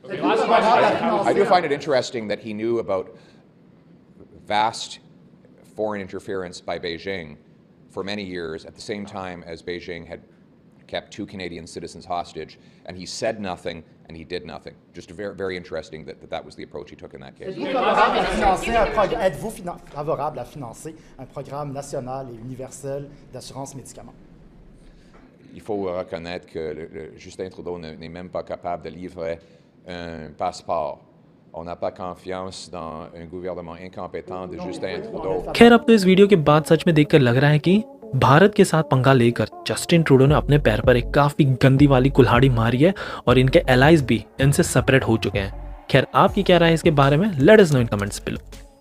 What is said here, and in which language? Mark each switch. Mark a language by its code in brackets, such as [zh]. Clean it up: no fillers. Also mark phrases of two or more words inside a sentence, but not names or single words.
[en] I do find it interesting that he knew about vast foreign interference by Beijing for many years at the same time as Beijing had kept 2 Canadian citizens hostage, and he said nothing and he did nothing. Just very, very interesting that was the approach he took in that case. [fr] Êtes-vous favorable à financer un programme national et universel d'assurance médicaments? Il faut reconnaître que Justin Trudeau n'est même pas capable de livrer un passeport. On n'a pas confiance dans un gouvernement incompétent de Justin Trudeau. [hi] खैर अब तो इस वीडियो के बाद सच में देखकर लग रहा है कि भारत के साथ पंगा लेकर जस्टिन ट्रूडो ने अपने पैर पर एक काफी गंदी वाली कुल्हाड़ी मारी है और इनके एलाइज भी इनसे सेपरेट हो चुके हैं। खैर आपकी क्या राय है इसके बारे में? [en] let us know in comments below.